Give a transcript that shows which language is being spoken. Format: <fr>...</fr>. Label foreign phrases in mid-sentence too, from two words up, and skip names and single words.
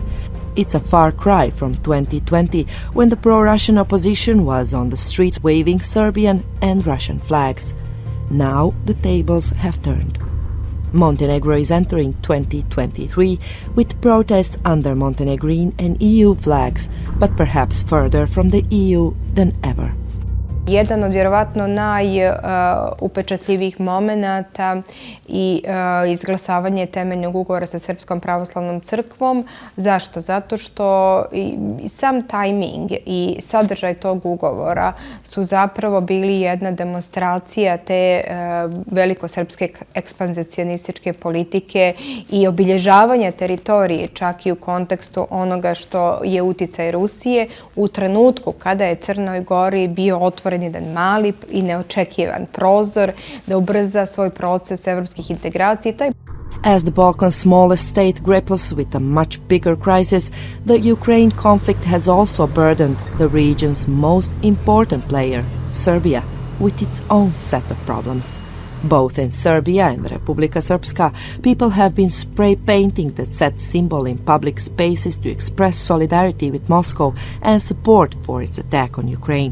<en>It's a far cry from 2020, when the pro-Russian opposition was on the streets waving Serbian and Russian flags. Now the tables have turned. Montenegro is entering 2023 with protests under Montenegrin and EU flags, but perhaps further from the EU than ever.</en> <sr>Jedan od vjerovatno najupečatljivijih momenata i izglasavanje temeljnog ugovora sa Srpskom pravoslavnom crkvom. Zašto? Zato što sam tajming i sadržaj tog ugovora su zapravo bili jedna demonstracija te velikosrpske ekspanzionističke politike i obilježavanja teritorije, čak i u kontekstu onoga što je uticaj Rusije u trenutku kada je Crnoj Gori bio otvoren jedan mali i neočekivan prozor da ubrza svoj proces evropskih integracija.</sr> <en>As the Balkans' smallest state grapples with a much bigger crisis, the Ukraine conflict has also burdened the region's most important player, Serbia, with its own set of problems. Both in Serbia and Republika Srpska, people have been spray painting the set symbol in public spaces to express solidarity with Moscow and support for its attack on Ukraine.</en>